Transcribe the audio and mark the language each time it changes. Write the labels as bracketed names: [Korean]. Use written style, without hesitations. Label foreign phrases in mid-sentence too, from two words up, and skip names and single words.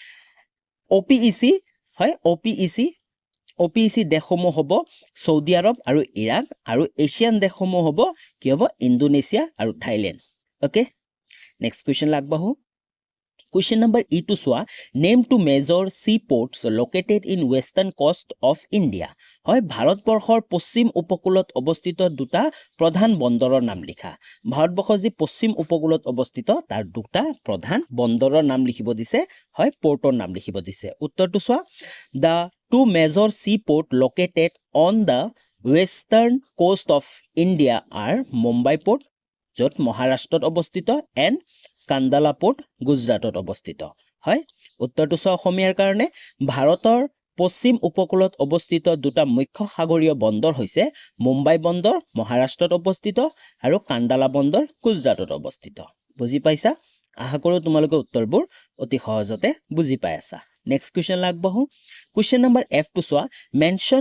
[Assamese] OPEC দেশসমূহ হ'ব সৌদি আৰব আৰু ইৰাক আৰু এছিয়ান দেশসমূহ হ'ব কি হ'ব ইন্দোনেছিয়া আৰু থাইল্যান্ড [English] okay next question [Assamese] লাগবাহু [English] Question number E [Assamese] টো চোৱা [English] name two major seaports located in western coast of India [Assamese] হয় ভাৰতবৰ্ষৰ পশ্চিম উপকূলত অৱস্থিত দুটা প্ৰধান বন্দৰৰ নাম লিখা ভাৰতবৰ্ষৰ যি পশ্চিম উপকূলত অৱস্থিত তাৰ দুটা প্ৰধান বন্দৰৰ নাম লিখিব দিছে হয় পোৰ্টৰ নাম লিখিব দিছে উত্তৰটো সোৱা [English] the two major seaport located on the western coast of India are Mumbai port [Assamese] য'ত মহাৰাষ্ট্ৰত অৱস্থিত and কাণ্ডালা পোৰ্ট গুজৰাটত অৱস্থিত হয় উত্তৰটো চোৱা অসমীয়াৰ কাৰণে ভাৰতৰ পশ্চিম উপকূলত অৱস্থিত দুটা মুখ্য সাগৰীয় বন্দৰ হৈছে মুম্বাই বন্দৰ মহাৰাষ্ট্ৰত অৱস্থিত আৰু কাণ্ডালা বন্দৰ গুজৰাটত অৱস্থিত বুজি পাইছা আশা কৰোঁ তোমালোকে উত্তৰবোৰ অতি সহজতে বুজি পাই আছা [English] next question [Assamese] আগবাঢ়ো [English] question number [Assamese] F টো চোৱা মেনশ্যন